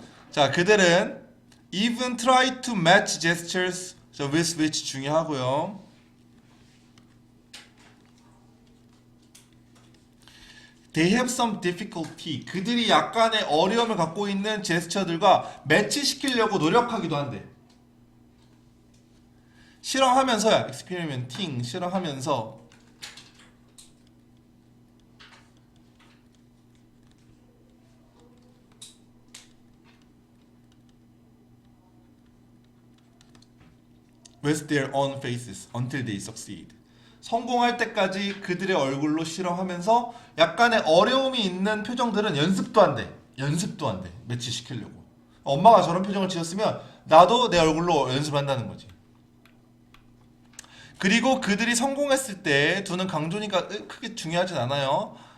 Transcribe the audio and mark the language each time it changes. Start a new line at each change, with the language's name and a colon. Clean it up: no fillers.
Korean: 자, 그들은
English: even try to match gestures with which
Korean: 중요하고요.
English: They have some difficulty.
Korean: 그들이 약간의 어려움을 갖고 있는 제스처들과 매치시키려고 노력하기도 한대. 실험하면서야. experimenting. 실험하면서.
English: with their own faces until they succeed.
Korean: 성공할 때까지 그들의 얼굴로 실험하면서 약간의 어려움이 있는 표정들은 연습도 안 돼. 연습도 안 돼. 매치시키려고. 엄마가 저런 표정을 지었으면 나도 내 얼굴로 연습한다는 거지. 그리고 그들이 성공했을 때 두는 강조니까 크게 중요하진 않아요.